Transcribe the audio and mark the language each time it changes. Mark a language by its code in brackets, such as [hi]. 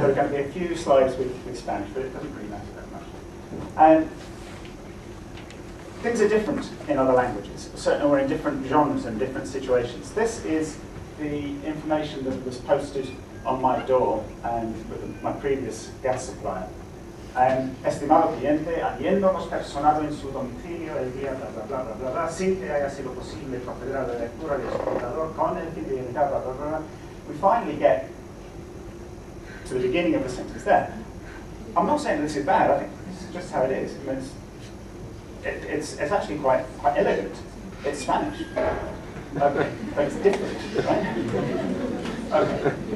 [en] There are going to be a few slides with Spanish, but it doesn't really matter that much. And things are different in other languages, certainly we're in different genres and different situations. This is the information that was posted on my door and with my previous gas supplier. [es] Estimado cliente, habiéndonos personado en su domicilio el día bla bla bla bla bla bla, sin que haya sido posible proceder a la lectura del computador con el fin de evitar bla bla bla. [en] We finally get to the beginning of the sentence there. I'm not saying this is bad. I think this is just how it is. I mean, it's actually quite elegant. It's Spanish. Okay, but it's different, right? Okay.